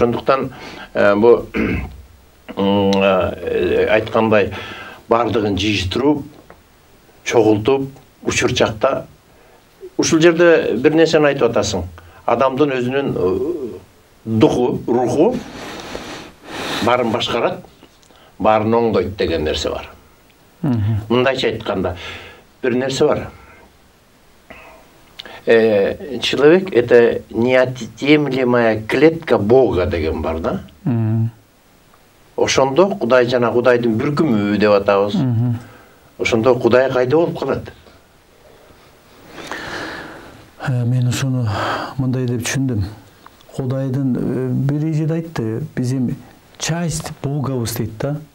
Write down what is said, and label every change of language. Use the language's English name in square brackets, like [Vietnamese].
[Kyrgyz] Ошондуктан бу айткандай бардыгын жыйыштырып, чогултуп, учур чакта ушул жерде бир нерсени айтып атасың. Адамдын өзүнүн руху баарын башкарат, баарын оңдойт деген нерсе бар. Мындайча айтканда бир нерсе бар. [Russian] Человек — это неотъемлемая клетка Бога [Kyrgyz] деген бар да. Ошондо Кудай жана Кудайдын бүркүмү деп атабыз. Ошондо Кудай кайда болуп калат? Мен ушуну мындай деп түшүндүм. Кудайдын бир ижиде айтты, bizim часть Богабыз дейт да.